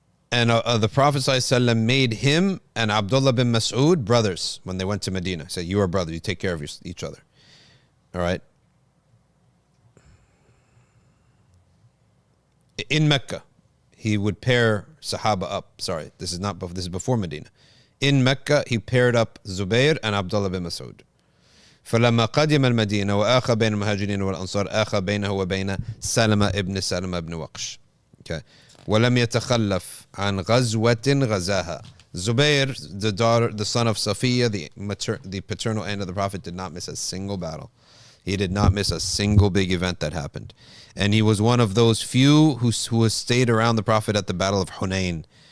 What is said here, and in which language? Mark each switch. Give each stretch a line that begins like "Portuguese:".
English: And the Prophet ﷺ made him and Abdullah bin Mas'ud brothers when they went to Medina. He said, you are brothers, you take care of each other. All right. In Mecca, he would pair Sahaba up. Sorry, this is before Medina. In Mecca, he paired up Zubayr and Abdullah bin Mas'ud.
Arabic: فلما قدم المدينة وآخى بين المهاجرين والأنصار آخى بينه وبين سلمة ابن سلمة ابن وقش.
English: Okay.
Arabic: ولم يتخلف عن غزوة غزاها.
English: Zubayr, the son of Safiyya, the paternal aunt of the Prophet, did not miss a single battle. He did not miss a single big event that happened. And he was one of those few who stayed around the Prophet at the Battle of Hunayn.